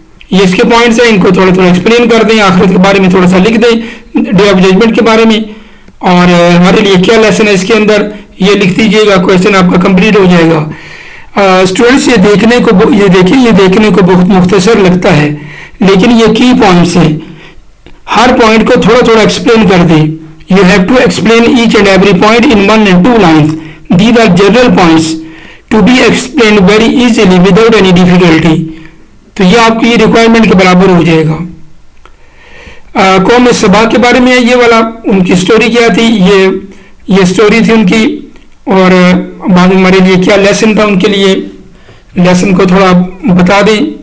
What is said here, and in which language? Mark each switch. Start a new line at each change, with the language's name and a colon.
Urdu: یہ اس کے پوائنٹس ہیں, ان کو تھوڑا تھوڑا ایکسپلین کر دیں, آخرت کے بارے میں تھوڑا سا لکھ دیں, ڈے آف ججمنٹ کے بارے میں, اور ہمارے لیے کیا لیسن ہے اس کے اندر یہ لکھ دیجیے گا. کویشچن آپ کا کمپلیٹ ہو جائے گا. اسٹوڈنٹس یہ دیکھنے کو بہت مختصر لگتا ہے, لیکن یہ کی پوائنٹس ہیں, ہر پوائنٹ کو تھوڑا تھوڑا ایکسپلین کر دیں.
English: You have to explain each and every point in 1 and 2 lines. These are general points to be explained very easily without any difficulty.
Urdu: تو یہ آپ کی ریکوائرمنٹ کے برابر ہو جائے گا. قوم سبا کے بارے میں یہ والا, ان کی سٹوری کیا تھی, یہ سٹوری تھی ان کی, اور بعد ہمارے لیے کیا لیسن تھا ان کے لیے, لیسن کو تھوڑا بتا دیں.